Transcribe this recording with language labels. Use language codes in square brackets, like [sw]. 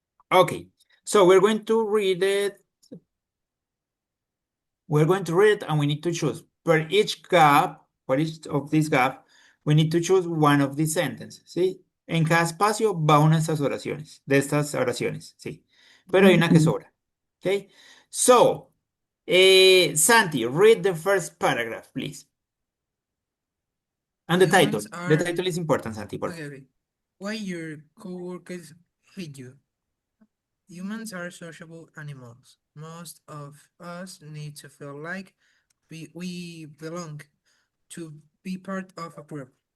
[en] Okay, so we're going to read it. We're going to read it and we need to choose. Per each gap, for each of these gap, we need to choose one of these sentences, ¿sí? [es] En cada espacio va una de estas oraciones, ¿sí? Pero hay una que sobra, ¿ok? [en] So, Santi, read the first paragraph, please. And the title. Humans The are title is important, Santi, [es] por favor. [en] okay. Why your coworkers hate you? Humans are sociable animals. Most of us need to feel like we belong, to be part of a group.